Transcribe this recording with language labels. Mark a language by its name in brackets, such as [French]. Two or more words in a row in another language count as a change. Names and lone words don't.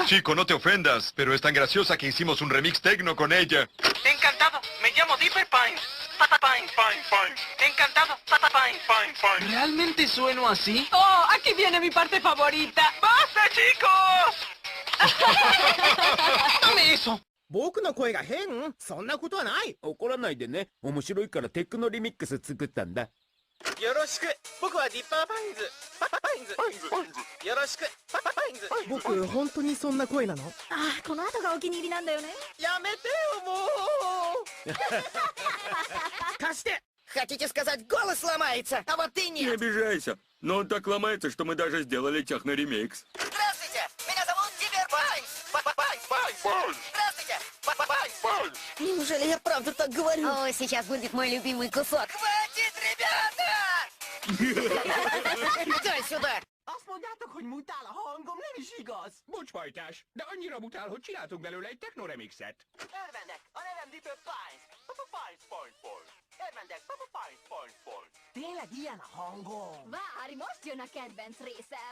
[Spanish] Chico, no te ofendas, pero es tan graciosa que hicimos un remix tecno con ella. Encantado. Me llamo Dipper Pines. Encantado. ¿Realmente sueno así? Oh, aquí viene mi parte favorita. ¡Basta, chicos! ¡Tome eso! [Japanese] 僕の声が変？そんなことはない。怒らないでね。面白いからテクノリミックス作ったんだ。よろしく。僕はディッパーパインズ。よろしく。パインズ。僕本当にそんな声なの？あ、この後がお気に入りなんだよね。やめてよ、もう。貸して。 [Russian] Хотите сказать, голос ломается, а вот ты Не нет. обижайся, но он так ломается, что мы даже сделали техноремикс. Здравствуйте, меня зовут Диппер Пайнс. Здравствуйте, Неужели я правда так говорю? О, сейчас будет мой любимый кусок. Хватит, ребята! Дай сюда! [Hungarian] Azt mondjátok, hogy mutál a hangom, nem is igaz. Bocs, pajtás, de annyira mutál, hogy csináltunk belőle egy technoremixet. Örvendek, a nevem Dipper Pines. Örvendek, Pines. Tényleg ilyen a hangom. Várj, most jön a kedvenc részem.